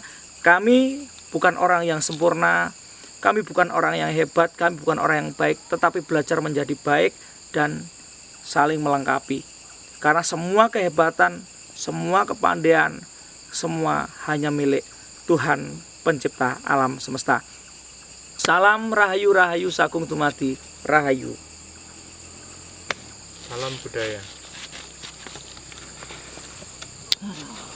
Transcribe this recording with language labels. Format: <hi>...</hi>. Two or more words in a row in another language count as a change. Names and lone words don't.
<id>Kami bukan orang yang sempurna, kami bukan orang yang hebat, kami bukan orang yang baik, tetapi belajar menjadi baik dan saling melengkapi. Karena semua kehebatan, semua kepandaian, semua hanya milik Tuhan pencipta alam semesta.</id> <ban>Salam rahayu rahayu sakung tumati rahayu.</ban> <id>Salam budaya.</id>